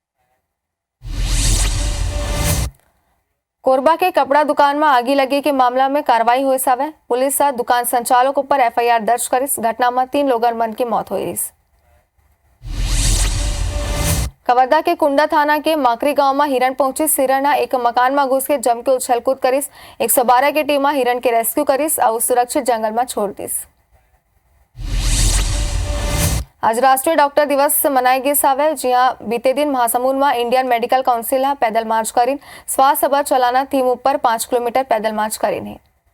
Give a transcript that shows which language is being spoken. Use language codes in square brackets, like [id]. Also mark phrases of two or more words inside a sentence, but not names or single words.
[hne] कोरबा के कपड़ा दुकान में आगी लगे के मामला में कार्रवाई हुई सावे। पुलिस दुकान संचालक पर FIR दर्ज करीस। घटना में 3 लोगन मन की मौत हुई। कवर्धा के कुंडा थाना के माकरी गांव में हिरण पहुंची। हिरण एक मकान में घुस के जम के उछलकूद करीस। 112 की टीम हिरण के रेस्क्यू करीस और सुरक्षित जंगल में छोड़ दीस। आज राष्ट्रीय डॉक्टर दिवस मनाई गई सावे। जी हाँ, बीते दिन महासमुंद में इंडियन मेडिकल काउंसिल पैदल मार्च करीन स्वास्थ्य सभा चलाना थीम ऊपर 5 किलोमीटर पैदल मार्च करीन है।